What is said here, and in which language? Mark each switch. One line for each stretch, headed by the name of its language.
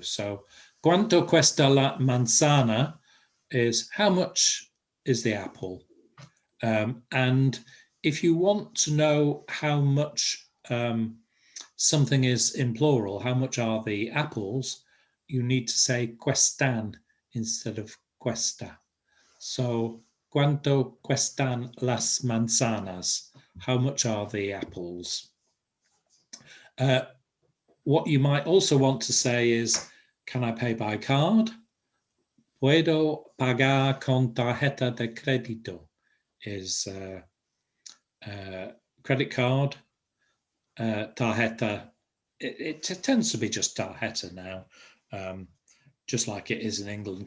English: So,
Spanish: quanto cuesta la manzana
English: is how much is the apple? And if you want to know how much something is in plural, how much are the apples, you need to say cuestan instead of cuesta.
Spanish: So, cuánto cuestan las manzanas?
English: How much are the apples? What you might also want to say is, can I pay by card?
Spanish: Puedo pagar con tarjeta de crédito
English: is credit card. Tarjeta, it tends to be just tarjeta now, just like it is in England.